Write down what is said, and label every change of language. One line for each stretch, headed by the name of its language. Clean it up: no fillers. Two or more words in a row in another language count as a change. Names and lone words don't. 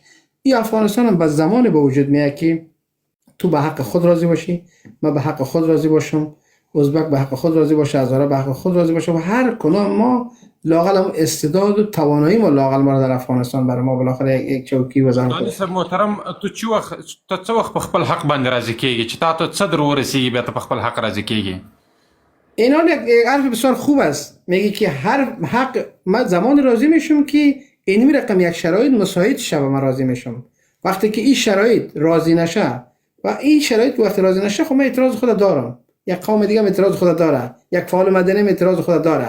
Persian: این افغانستان هم به زمانی به وجود میاد که تو به حق خود راضی باشی، من به حق خود راضی باشم، ازبک به حق خود راضی باشه، هزاره به حق خود راضی باشه و هر کدام ما لااقل هم استعداد و توانایی ما لااقل ما در افغانستان برای ما بالاخره یک چوکی وزن
Pashto: سلطاني صاحب محترم، ته څه وخت په خپل حق باندې راضي کېږي چې تا ته څه در ورسېږي بیا ته په خپل حق راضي کېږي؟
Persian: اینا یک حرف بسیار خوب است. میگه که هر حق من زمان راضی میشم که این رقم یک شرایط مساعد شه و من راضی میشم. وقتی که این شرایط راضی نشه و این شرایط وقتی راضی نشه، خب من اعتراض خود دارم. یک قوم دیگه اعتراض خود داره، یک فعال مدنی اعتراض خود داره.